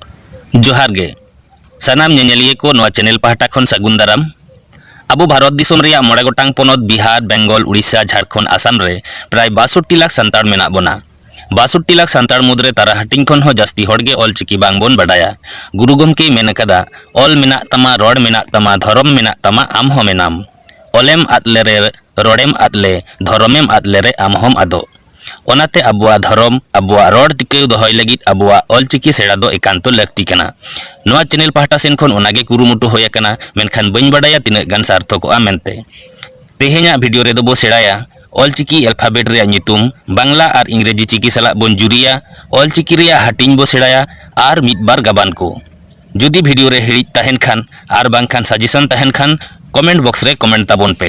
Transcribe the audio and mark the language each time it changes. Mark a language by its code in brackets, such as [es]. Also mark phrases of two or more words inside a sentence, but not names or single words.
[sat] जोहार गे सानाम नेनेलिए को नोआ चैनल पाहटा खन सागुन दाराम। आबो भारत दिसोम रेया मोड़े गोटांग पोनोत बिहार बेंगल उड़ीसा झारखंड आसाम रे प्राय 62 लाख सान्ताड़ मेना बोना। 62 लाख सान्ताड़ मुद्रे तारा हाटिंग खन हो जास्ती होड़गे ऑलचिकी बांग बोन बडाया। गुरु गमके मेन कदा ऑल मेना तमा रोड मेना तमा धर्म मेना तमा आम हो मेनाम। ऑलेम आदले रे रोडेम आदले धर्मेम आदले रे आम होम आदो। ओनाते आबुआ धर्म आबुआ रोड टिकाउ दोहय लगित आबुआ ऑलचिकी सेड़ा दो एकांतो लक्ति कना। नोआ चैनल पाहटा सेन खन ओनागे कुरुमुटु होय कना मेनखान बइन बडाया तिना गान सार्थकोआ मेनते। तेहेኛ भिडियो रे दो बो सेड़ाया ऑलचिकी अल्फाबेट रे नितुम बांग्ला और इंग्रेजी चिकी सला बोन जुरिया ऑलचिकी रे हाटिंग बो सेड़ाया और मिदबार गाबान को। जुदी भिडियो रे हिड़ी तहन खान और बांखान सजेशन तहन खान [en] comment box [sat] रे कमेंट ताबोन पे।